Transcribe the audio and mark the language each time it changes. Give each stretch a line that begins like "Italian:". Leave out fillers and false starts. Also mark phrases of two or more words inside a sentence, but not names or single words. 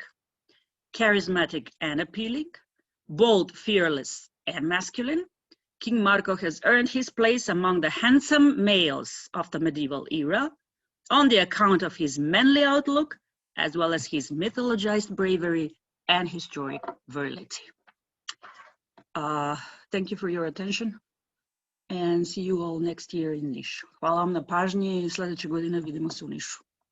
English: Charismatic and appealing, bold, fearless, and masculine, King Marco has earned his place among the handsome males of the medieval era on the account of his manly outlook, as well as his mythologized bravery and historic virility. Thank you for your attention and see you all next year in Niš.
Croatian: Hvala vam na pažnji i sljedeće godine vidimo se u Nišu.